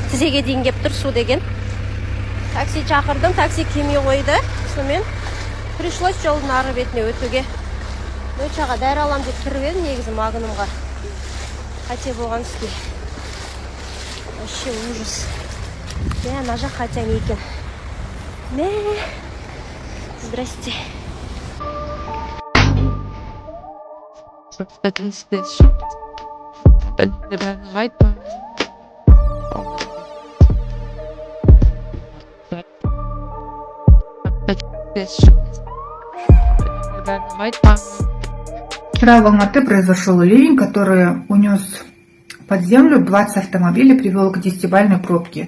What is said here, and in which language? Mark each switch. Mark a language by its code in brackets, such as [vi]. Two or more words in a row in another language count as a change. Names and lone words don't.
[kk] Тізеге дейін кеп тұр су деген. Такси шақырдым, такси келмей қойды. Сонымен пришлось жолдың ары бетіне өтуге. Ночаға дәрі алам деп тұрып едім негізі магнумға. Қате болған үстіне. [ru] Вообще ужас. [kk] Ана жақ қатаң екен. Мә. [ru] Здрасте. Вчера в Алматы произошел ливень, который унес под землю 20 автомобилей, привел к 10-бальной пробке.